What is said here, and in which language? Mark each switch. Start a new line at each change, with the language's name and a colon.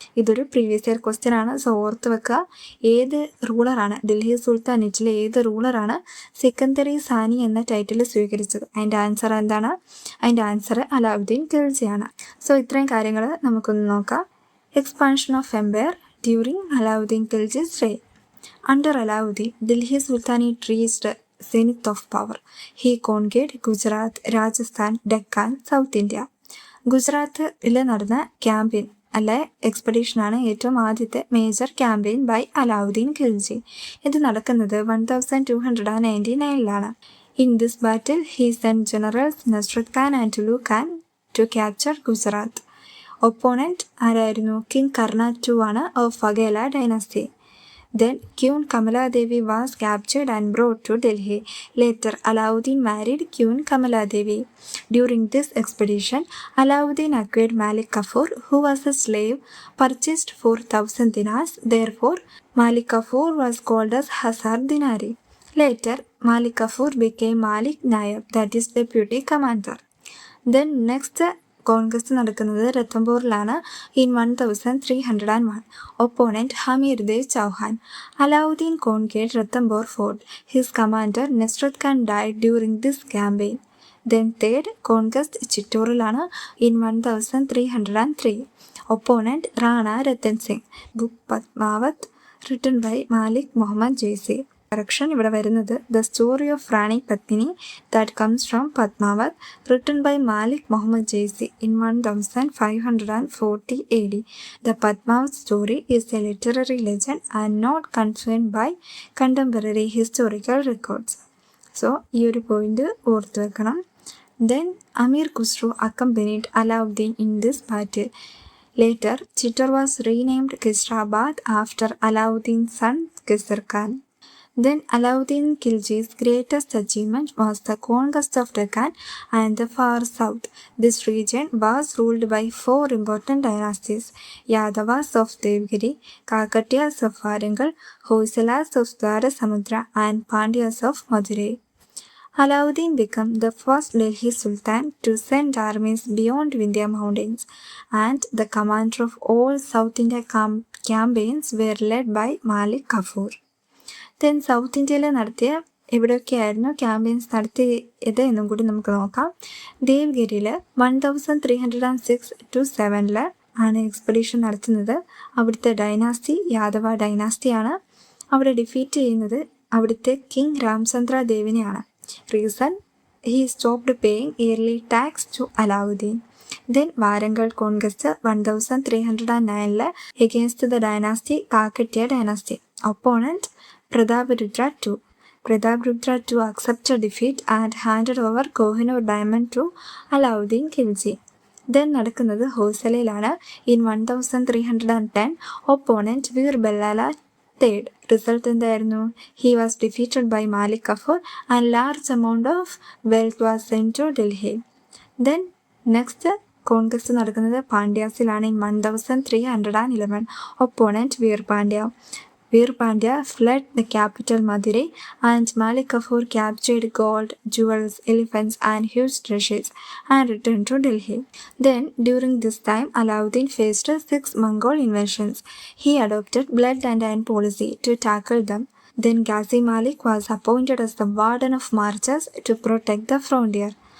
Malayalam: ഇതൊരു previous year question ആണ്, so ഓർത്ത് വെക്കുക. ഏത് റൂളറാണ്, ഡൽഹി സുൽത്താനേറ്റിലെ ഏത് റൂളറാണ് സിക്കന്ദറി സാനി എന്ന ടൈറ്റിൽ സ്വീകരിച്ചത്? അതിൻ്റെ ആൻസർ എന്താണ്? അതിൻ്റെ ആൻസർ അലാവുദ്ദീൻ ഖിൽജിയാണ്. സോ ഇത്രയും കാര്യങ്ങൾ നമുക്കൊന്ന് നോക്കാം.
English: Expansion of empire during Alauddin Khilji's reign. Under Alauddin, Delhi Sultanate reached zenith of power. He conquered Gujarat, Rajasthan, Deccan, South India.
Malayalam: ഗുജറാത്തിൽ നടന്ന ക്യാമ്പയിൻ അല്ലെ എക്സ്പെഡീഷനാണ് ഏറ്റവും ആദ്യത്തെ
English: major campaign by
Malayalam: Alauddin Khilji. ഇത് നടക്കുന്നത്
English: 1299 in this battle he send generals Nusrat Khan and Tulu Khan to capture Gujarat.
Malayalam: Opponent ആരായിരുന്നു? King കർണ II ആണ് of Vaghela dynasty.
English: Then Queen Kamala Devi was captured and brought to Delhi. Later, Alauddin married Queen Kamala Devi. During this expedition, Alauddin acquired Malik Kafur, who was a slave, purchased for 1000 dinars. Therefore, Malik Kafur was called as Hazar Dinari. Later, Malik Kafur became Malik Nayab, that is deputy commander. Then next
Malayalam: Congress നടക്കുന്നത് രത്തംബോറിലാണ് in 1301.
English: Opponent Hammir Dev Chauhan. Alauddin conquered Ranthambore fort. His commander Nusrat Khan died during this campaign. Then third conquest ചിറ്റൂറിലാണ് in 1303. Opponent Rana Ratan Singh. Book Padmavat written by Malik Muhammad Jayasi. Correction
Malayalam: ഇവിടെ വരുന്നത്
English: The story of Rani Padmini that comes from Padmavat written by Malik Muhammad Jayasi in 1540 AD. The Padmavat story is a literary legend and not confirmed by contemporary historical records.
Malayalam: So ഈ ഒരു point ഓർത്തു വെക്കണം.
English: Then Amir Khusrau accompanied Alauddin in this battle. Later, Chittor was renamed Khizrabad after Alauddin's son Khizr Khan. Then Alauddin Khilji's greatest achievement was the conquest of Deccan and the far south. This region was ruled by 4 important dynasties: Yadavas of Devgiri, Kakatiyas of Warangal, Hoysalas of Dwarasamudra, and Pandyas of Madurai. Alauddin became the first Delhi Sultan to send armies beyond Vindhya Mountains, and the commander of all South India campaigns were led by Malik Kafur.
Malayalam: Then south ഇന്ത്യയിൽ നടത്തിയ എവിടെയൊക്കെയായിരുന്നു campaigns നടത്തിയത് എന്നും കൂടി നമുക്ക് നോക്കാം. ദേവ്ഗിരിയിൽ 1306 to 7 ആണ് expedition നടത്തുന്നത്. അവിടുത്തെ ഡൈനാസ്റ്റി യാദവ ഡൈനാസ്റ്റിയാണ്. അവിടെ ഡിഫീറ്റ് ചെയ്യുന്നത് അവിടുത്തെ king Ramchandra ദേവിനെയാണ്.
English: Reason, he stopped paying yearly tax to Alauddin. Then Warangal conquest 1309 against the dynasty Kakatiya dynasty. Opponent Prataparudra II. Prataparudra II accepted defeat and handed over Kohinoor diamond to Alauddin Khilji.
Malayalam: Then നടക്കുന്നത് ഹോയ്സലയിലാണ് in 1310. Opponent Veer Ballala III. Result എന്തായിരുന്നു?
English: He was defeated by Malik Kafur and large amount of wealth was send to Delhi.
Malayalam: Then next Congress നടക്കുന്നത് പാണ്ഡ്യാസിലാണ് in 1311. Opponent Veer Pandya.
English: Veer Pandya fled the capital Madurai and Malik Kafur captured gold, jewels, elephants and huge treasures and returned to Delhi. Then during this time Alauddin faced 6 Mongol invasions. He adopted blood and iron policy to tackle them. Then Ghazi Malik was appointed as the warden of marches to protect the frontier.